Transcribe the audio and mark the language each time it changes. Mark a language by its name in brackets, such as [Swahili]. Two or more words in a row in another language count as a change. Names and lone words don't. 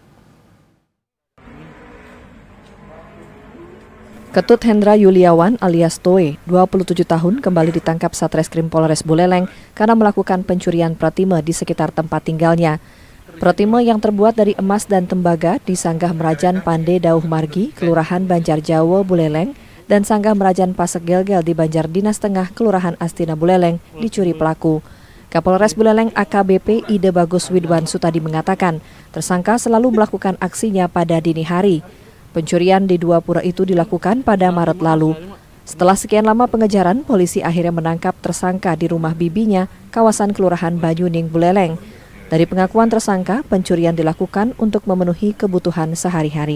[Indonesian] Ketut Hendra Yuliawan alias Toe, 27 tahun, kembali ditangkap Satreskrim Polres Buleleng karena melakukan pencurian pratima di sekitar tempat tinggalnya. Protime yang terbuat dari emas dan tembaga di Sanggah Merajan Pande Dauh Margi, Kelurahan Banjarjawo, Buleleng, dan Sanggah Merajan Pasek Gelgel di Banjar Dinas Tengah, Kelurahan Astina Buleleng, dicuri pelaku. Kapolres Buleleng AKBP Ide Bagus Widwan Sutadi mengatakan, tersangka selalu melakukan aksinya pada dini hari. Pencurian di dua pura itu dilakukan pada Maret lalu. Setelah sekian lama pengejaran, polisi akhirnya menangkap tersangka di rumah bibinya, kawasan Kelurahan Banyuning, Buleleng. Dari pengakuan tersangka, pencurian dilakukan untuk memenuhi kebutuhan sehari-hari.